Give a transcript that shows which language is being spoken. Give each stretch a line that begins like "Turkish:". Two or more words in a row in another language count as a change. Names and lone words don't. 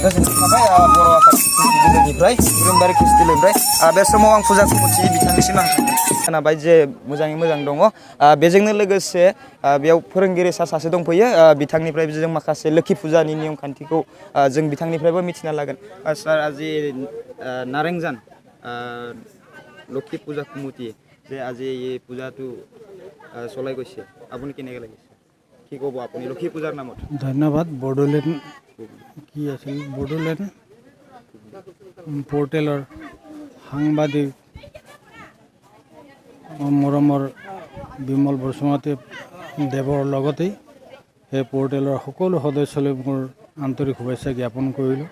Bodo: गोजोननाय थाबाय बर' आफाद ख्रिस्टि दोलोनिफ्राय, सुख्रेंबारि ख्रिस्टि दोलोनिफ्राय। बे समाव आं फुजा कमिटि बिथांनिसिम आं खोनाबाय जे मोजाङै मोजां दङ। बेजोंनो लोगोसे बेयाव फोरोंगिरि सासे दंफैयो। बिथांनिफ्राय जों माखासे लोखि फुजानि नियम खान्थिखौ जों बिथांनिफ्रायबो मिथिना लागोन। सर,
Assamese: আজি नारेंजान লক্ষী পূজা কমিটি যে আজি এই পূজাটো চলাই গৈছে, আপুনি কেনেকৈ লাগিছে, কি ক'ব আপুনি লক্ষী পূজাৰ নামত? ধন্যবাদ। বড়োলেণ্ড কি আছিল, বড়োলেণ্ড পৰ্টেলৰ সাংবাদিক মৰমৰ বিমল বসুমতী দেৱৰ লগতেই সেই পৰ্টেলৰ সকলো সদস্যলৈ মোৰ আন্তৰিক শুভেচ্ছা জ্ঞাপন কৰিলোঁ।